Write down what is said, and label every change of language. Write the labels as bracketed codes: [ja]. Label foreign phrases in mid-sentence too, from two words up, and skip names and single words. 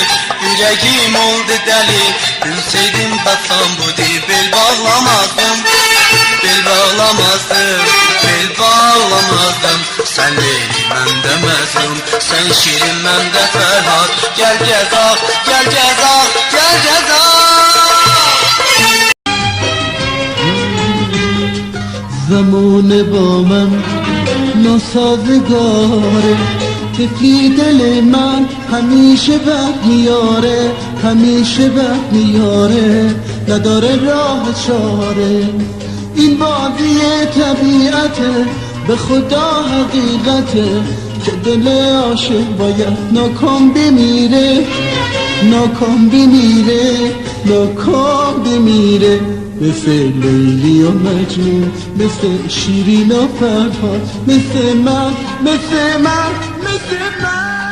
[az] Ürəyim oldu dəli Bilseydim bəsam budur bel bağlamazdım Bel bağlamazdım, bel bağlamazdım Sən Leyli məndə Məcnun, sən Şirin məndə Fərhad Gəl gəzaq, gəl gəzaq, gəl gəzaq [fa] زمان با من ناسازگاره طفلی دل من همیشه بد میاره همیشه بد میاره نداره راه چاره این بازی طبیعته به خدا حقیقته که دل عاشق باید ناکام بمیره ناکام بمیره ناکام بمیره مثل لیلی و مجنون مثل شیرین و فرهاد مثل من مثل من مثل من